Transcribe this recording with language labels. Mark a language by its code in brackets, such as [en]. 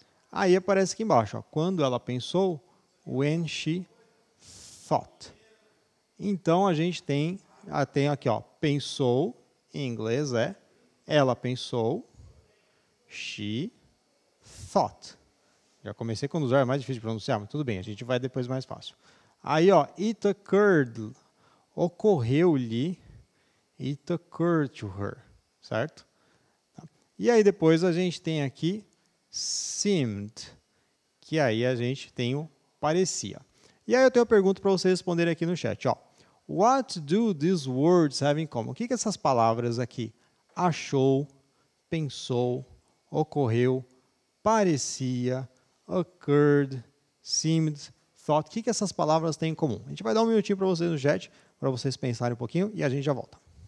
[pt] Aí aparece aqui embaixo, ó, quando ela pensou, [en] when she thought. [pt] Então a gente tem aqui, ó, pensou, em inglês ela pensou, [en] she thought. [pt] Já comecei com usar, é mais difícil de pronunciar, mas tudo bem, a gente vai depois mais fácil. [en] Aí, ó, it occurred, [pt] ocorreu-lhe, [en] it occurred to her, [pt] certo? E aí depois a gente tem aqui seemed, que aí a gente tem o parecia. E aí eu tenho uma pergunta para vocês responderem aqui no chat, ó. [en] What do these words have in common? [pt] O que essas palavras aqui? Achou, pensou, ocorreu, parecia, occurred, seemed, thought. O que essas palavras têm em comum? A gente vai dar um minutinho para vocês no chat, para vocês pensarem um pouquinho e a gente já volta.